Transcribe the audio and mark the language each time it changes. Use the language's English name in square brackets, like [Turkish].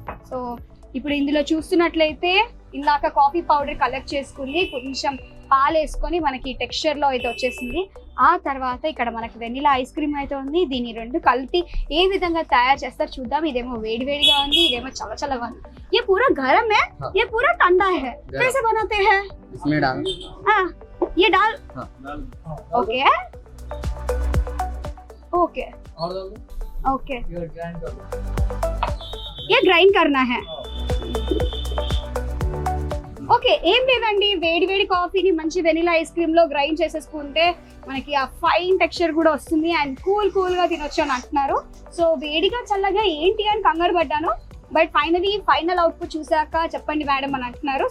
[Telugu] So ఇప్పుడు ఇందులో చూస్తున్నట్లయితే ఇందాక కాఫీ పౌడర్ కలెక్ట్ చేసుకుని కొంచెం పాలు వేసుకొని మనకి టెక్స్చర్ లో అయితే వచ్చేసింది. ఆ తర్వాత ఇక్కడ మనకి వెనిలా ఐస్ క్రీమ్ అయితే ఉంది. దీని రెండు కలిపి ఏ విధంగా తయారు చేస్తారు చూద్దాం. ఇదేమో వేడివేడిగా ఉంది, ఇదేమో చల్ల చల్లగా ఉంది. [Hindi] ये पूरा गरम है, ये पूरा ठंडा है. कैसे बनाते हैं? इसमें डाल। हाँ, ये डाल। हाँ। ओके ओके ओके, ये ग्राइंड करना है. [Telugu] ఓకే, ఏం లేదండి, వేడి వేడి కాఫీని మంచి వెనిలా ఐస్ క్రీమ్ లో గ్రైండ్ చేసేసుకుంటే మనకి ఆ ఫైన్ టెక్స్చర్ కూడా వస్తుంది అండ్ కూల్ గా తినొచ్చు అని అంటున్నారు. సో వేడిగా చల్లగా ఏంటి అని కంగారు పడ్డాను, బట్ ఫైనల్ అవుట్పుట్ చూసాక చెప్పండి మేడం అని అంటున్నారు.